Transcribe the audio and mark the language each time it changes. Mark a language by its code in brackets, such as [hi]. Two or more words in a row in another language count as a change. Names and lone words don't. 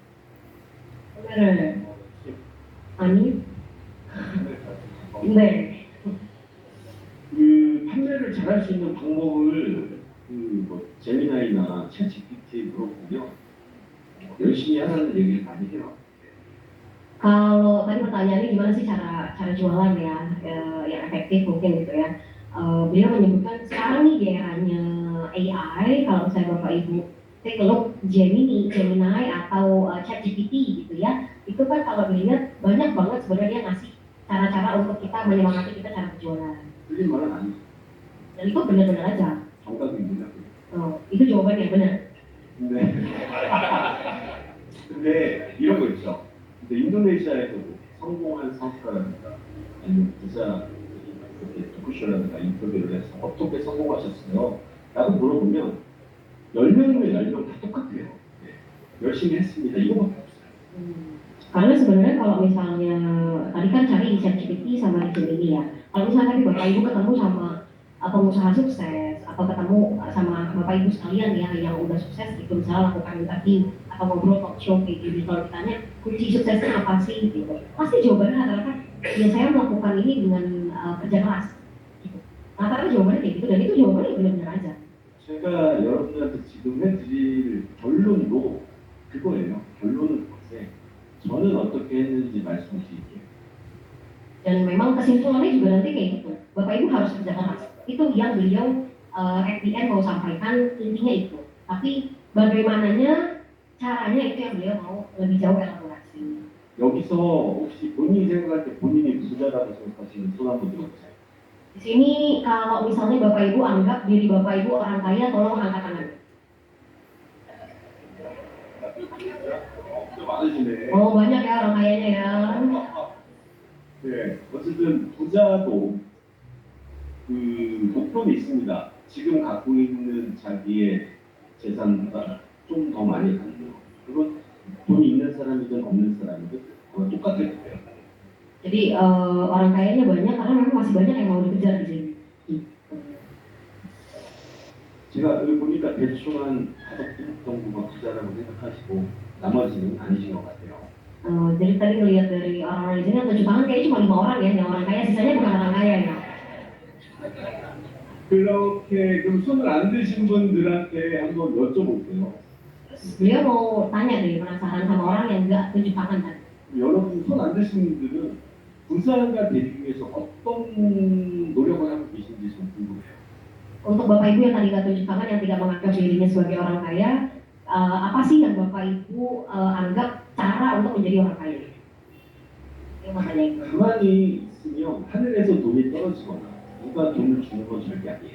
[ko] 아니, 네. 그 판매를 잘할 수 있는 방법을 뭐 제미나이나 챗 GPT 물어보면 열심히 하라는 얘기를 많이 해요. [id] Kalau tadi pertanyaannya gimana sih cara jualan ya yang efektif mungkin gitu ya. Beliau menyebutkan sekarang nih di eranya AI, kalau misalnya Bapak Ibu [en] take a look [id] Gemini atau ChatGPT gitu ya, itu kan kalau dilihat banyak banget sebenarnya dia ngasih cara-cara untuk kita menyemangati kita cara berjualan. [ko] 틀린 말은 아니죠. [id] Dan itu benar-benar aja. [ko] 정답입니다. [id] Itu jawabannya benar. [ko] 근데 이런 거 있죠. 근데 인도네시아에서도 성공한 사업가라든가 아니면 부자 이렇게 토크쇼라든가 인터뷰를 해서 어떻게 성공하셨어요? 라고 물어보면 10명이면 10명 다 똑같아요. 네. 열심히 했습니다. 이거밖에 없어요. [id] Karena sebenarnya kalau misalnya tadi kan cari di ChatGPT sama di Gemini ya. Kalau misalnya tadi Bapak Ibu ketemu sama pengusaha sukses atau ketemu sama Bapak Ibu sekalian ya yang udah sukses gitu, misalnya lakukan interview atau ngobrol talk show kayak gitu, kalau ditanya kunci suksesnya apa sih gitu, pasti jawabannya rata-rata ya saya melakukan ini dengan kerja keras gitu. Rata-rata jawabannya kayak gitu dan itu jawabannya benar-benar aja. [ko] 제가 여러분들한테 지금 해드릴 결론도 그거예요. 결론은 그것에 저는 어떻게 했는지 말씀드릴게요. [id] Dan memang kesimpulannya juga nanti kayak gitu. Bapak Ibu harus kerja keras. Itu yang beliau [en] at the end [id] mau sampaikan, intinya itu. Tapi bagaimananya, caranya itu yang beliau mau lebih jauh elaborasi. [ko] 여기 여기서 혹시 본인이 생각할 때 본인이 부자라고 생각하시는 손 한번 들어보세요. [id] Di sini kalau misalnya Bapak Ibu anggap diri Bapak Ibu orang kaya, tolong angkat tangan. [ko] 많으시네. [id] Banyak ya orang kayanya ya. [ko] 네, 어쨌든 부자도 그 목표는 있습니다. 지금 갖고 있는 자기의 재산보다 좀 더 많이 갖는 거. 그건 돈이 있는 사람이든 없는 사람이든 그건 똑같을 거예요. [id] Jadi orang kayanya banyak karena memang masih banyak yang mau dikejar di sini. [ko] 제가 여기 보니까 대충 한 5분 정도가 부자라고 생각하시고 나머지는 아니신 것 같아요. [id] Jadi tadi ngelihat dari orang-orang di sini yang 7 tangan kayaknya cuma 5 orang ya, yang orang kaya, sisanya bukan orang kaya ya. [ko] 그렇게 그럼 손을 안 드신 분들한테 한번 여쭤볼게요. [id] Beliau mau tanya deh, penasaran sama orang yang enggak 7 tangan kan. [ko] 여러분 손 안 드신 분들은 부자가 되기 위해서 어떤 노력을 하고 계신지 좀 궁금해요. [id] Untuk Bapak Ibu yang tadi nggak 7 tangan, yang tidak menganggap dirinya sebagai orang kaya, apa sih yang Bapak Ibu anggap cara untuk menjadi orang kaya? Yang makanya itu. [ko] 가만히 있으면 하늘에서 돈이 떨어지거나 누가 돈을 주는 건 절대 아니에요.